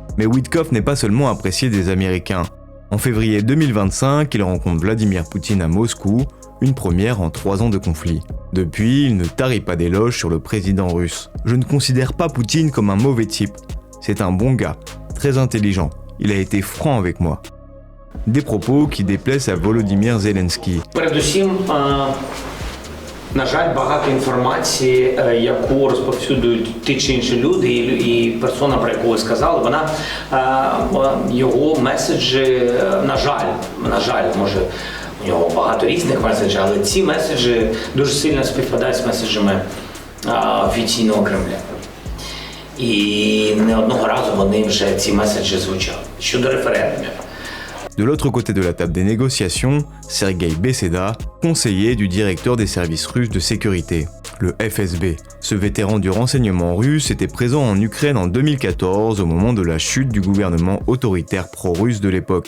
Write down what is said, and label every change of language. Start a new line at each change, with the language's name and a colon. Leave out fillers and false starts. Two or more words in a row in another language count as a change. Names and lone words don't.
French: Mais Witkoff n'est pas seulement apprécié des Américains. En février 2025, il rencontre Vladimir Poutine à Moscou, une première en 3 ans de conflit. Depuis, il ne tarit pas d'éloges sur le président russe. Je ne considère pas Poutine comme un mauvais type. C'est un bon gars, très intelligent. Il a été franc avec moi. Des propos qui déplaisent à Volodymyr Zelensky.
Ukrainian: Передусім, на жаль, багато інформації, яку розповсюджують ті чи інші люди, і персона, про яку ви сказали, вона його меседжі, на жаль, може у нього багато різних меседжів, але ці меседжі дуже сильно співпадають з меседжами офіційного Кремля. І не одного разу вони вже ці меседжі звучали. Щодо референдумів.
French: De l'autre côté de la table des négociations, Sergei Beseda, conseiller du directeur des services russes de sécurité, le FSB. Ce vétéran du renseignement russe était présent en Ukraine en 2014 au moment de la chute du gouvernement autoritaire pro-russe de l'époque.